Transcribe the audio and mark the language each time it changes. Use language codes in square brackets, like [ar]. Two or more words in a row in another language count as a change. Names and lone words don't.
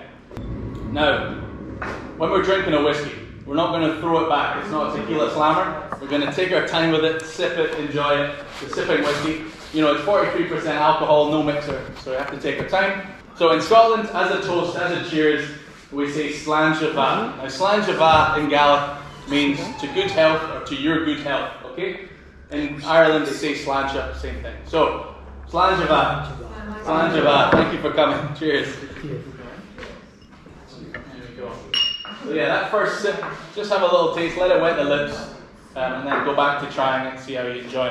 [en] Now, when we're drinking a whiskey, we're not going to throw it back. It's not a tequila slammer. We're going to take our time with it, sip it, enjoy it. The sipping whiskey. You know, it's 43% alcohol, no mixer, so we have to take our time. So in Scotland, as a toast, as a cheers, we say [gd] Slán Siomh Bha. [en] Now [gd] Slán Siomh Bha [en] in Gaelic means to good health or to your good health, okay? In Ireland they say Sláinte, same thing. So, [gd] Slán Siomh Bha. Slán Siomh Bha. [en] Thank you for coming. Cheers. There we go. So yeah, that first sip, just have a little taste, let it wet the lips, and then go back to trying it and see how you enjoy it.